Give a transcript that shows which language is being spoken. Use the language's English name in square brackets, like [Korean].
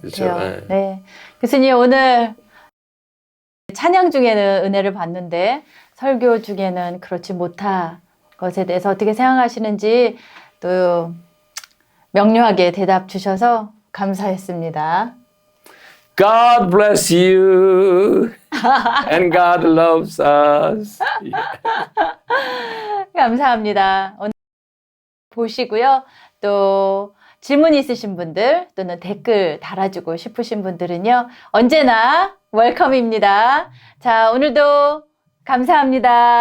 [Korean] 그렇죠. 네. 네. 교수님, 오늘 찬양 중에는 은혜를 받는데 설교 중에는 그렇지 못한 것에 대해서 어떻게 생각하시는지 또 명료하게 대답 주셔서 감사했습니다. [English] God bless you and God loves us. [Korean] 감사합니다. 오늘 보시고요. 또 질문 있으신 분들 또는 댓글 달아주고 싶으신 분들은요. 언제나 웰컴입니다. 자, 오늘도 감사합니다.